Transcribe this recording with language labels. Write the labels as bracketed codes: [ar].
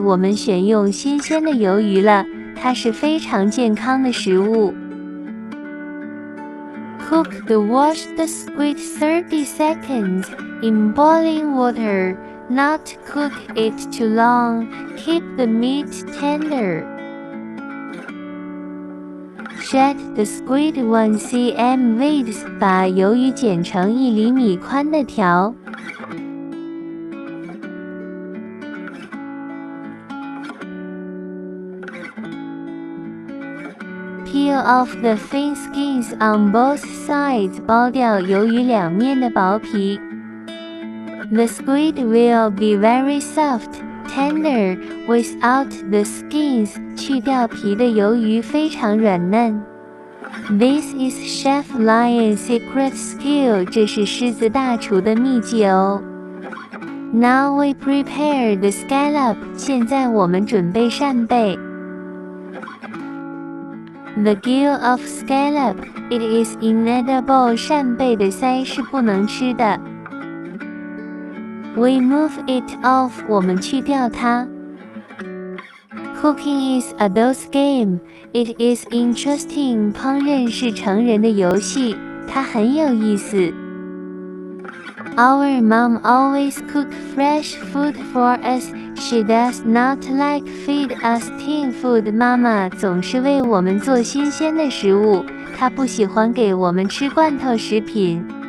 [zh] 我们选用新鲜的鱿鱼了，它是非常健康的食物。 [en] Cook the washed squid 30 seconds in boiling water. Not cook it too long. Keep the meat tender. Shred the squid 1 cm width. [zh] 把鱿鱼剪成1厘米宽的条。 [en] Peel off the thin skins on both sides. [zh] 剥掉鱿鱼两面的薄皮。 [en] The squid will be very soft, tender, without the skins. [zh] 去掉皮的鱿鱼非常软嫩。 [en] This is Chef Lion's secret skill. [zh] 这是狮子大厨的秘籍哦。 [en] Now we prepare the scallop. [zh] 现在我们准备扇贝。 [en] The gill of scallop. It is inedible. [zh] 扇贝的鳃是不能吃的。 [en] We move it off. [zh] 我们去掉它。 [en] Cooking is adult's game. It is interesting. [zh] 烹饪是成人的游戏，它很有意思。 [en] Our mom always cook fresh food for us. She does not like feed us tin food. [zh] 妈妈总是为我们做新鲜的食物，她不喜欢给我们吃罐头食品。